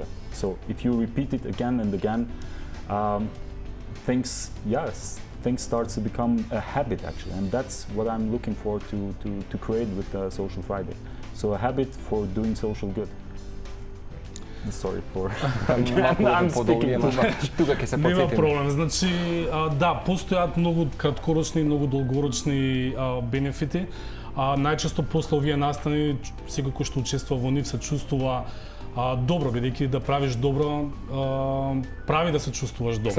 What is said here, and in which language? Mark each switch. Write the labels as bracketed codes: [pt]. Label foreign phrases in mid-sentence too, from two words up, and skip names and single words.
[en] So if you repeat it again and again, things start to become a habit, actually, and that's what I'm looking for to create with Social Friday. So a habit for doing social good. Sorry for... I'm speaking too much. [mk] Тука ќе се Нема потсетим. проблем. Значи, да, постојат многу краткорочни и многу долгорочни бенефити. Најчесто после овие настани, секој кој што учествува во нив се чувствува добро, бидејќи да правиш добро, прави да се чувствуваш добро.